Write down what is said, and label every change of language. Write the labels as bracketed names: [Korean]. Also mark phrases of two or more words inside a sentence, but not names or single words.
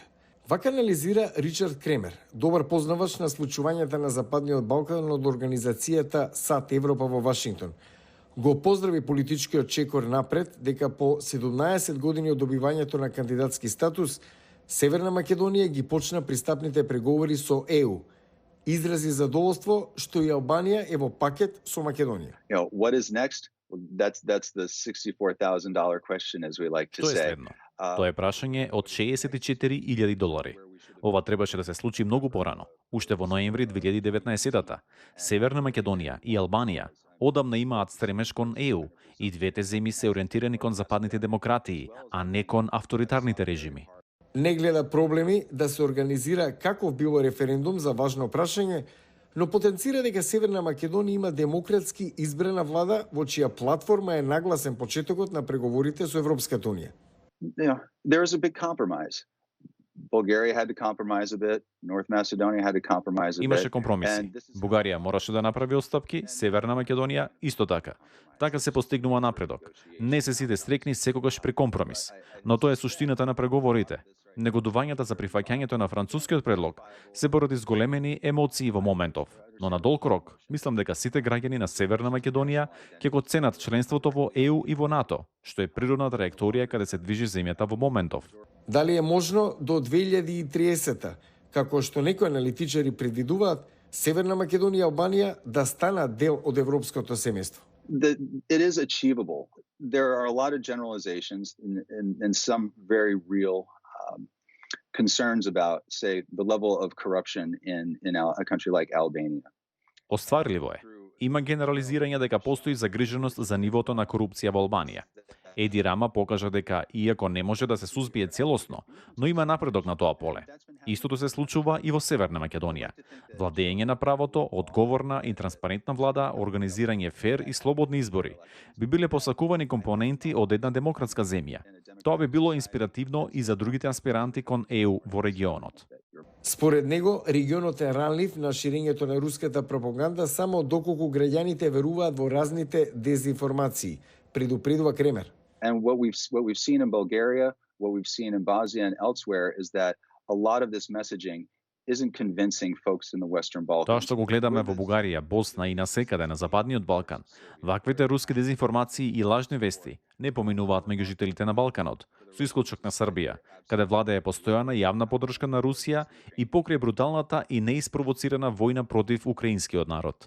[Macedonian] Вака анализира Ричард Кремер, добар познавач на случувањата на Западниот Балкан од организацијата САД Европа во Вашингтон. Го поздрави политичкиот чекор напред дека по 17 години од добивањето на кандидатски статус, Северна Македонија ги почна пристапните преговори со ЕУ. Изрази задоволство што и Албанија е во пакет со Македонија. [English] What is next? That's the $64,000 question, as we like to [Macedonian] Што е [English] say. [Macedonian] следно? Тоа е прашање од $64,000. Ова требаше да се случи многу порано, уште во ноември 2019-та. Северна Македонија и Албанија одамна имаат стремеж кон ЕУ и двете земји се ориентирани кон западните демократии, а не кон авторитарните режими. Не гледа проблеми да се организира каков било референдум за важно прашање, но потенцира дека Северна Македонија има демократски избрана влада во чија платформа е нагласен почетокот на преговорите со Европската Унија. [English] There was a big compromise. Bulgaria had to compromise a bit. North Macedonia had to compromise a bit. [Macedonian] Имаше компромиси. Бугарија мораше да направи отстапки, Северна Македонија исто така. Така се постигнува напредок. Не се сите стрекни секогаш при компромис, но тоа е суштината на преговорите. Негодувањата за прифаќањето на францускиот предлог се поради зголемени емоции во моментов, но на долг рок мислам дека сите граѓани на Северна Македонија ќе го ценат членството во ЕУ и во НАТО, што е природна траекторија каде се движи земјата во моментов. Дали е можно до 2030-та, како што некои аналитичари предвидуваат, Северна Македонија и Албанија да станат дел од европското семејство? [English] It is achievable. There are a lot of generalizations and some very real concerns about, say, the level of corruption in a country like Albania. [Macedonian] Остварливо е. Има генерализирање дека постои загриженост за нивото на корупција во Албанија. Еди Рама покажа дека, иако не може да се сузбие целосно, но има напредок на тоа поле. Истото се случува и во Северна Македонија. Владење на правото, одговорна и транспарентна влада, организирање фер и слободни избори би биле посакувани компоненти од една демократска земја. Тоа би било инспиративно и за другите аспиранти кон ЕУ во регионот. Според него, регионот е ранлив на ширењето на руската пропаганда само доколку граѓаните веруваат во разните дезинформации, предупредува Кремер. [English] And what we've seen in Bulgaria, what we've seen in Bosnia and elsewhere is that a lot of this messaging isn't convincing folks in the Western Balkans. [Macedonian] Тоа што го гледаме во Бугарија, Босна и насекаде на Западниот Балкан, ваквите руски дезинформации и лажни вести не поминуваат меѓу жителите на Балканот, со исклучок на Србија, каде владее постојана јавна поддршка на Русија и покрај бруталната и неиспровоцирана војна против украинскиот народ.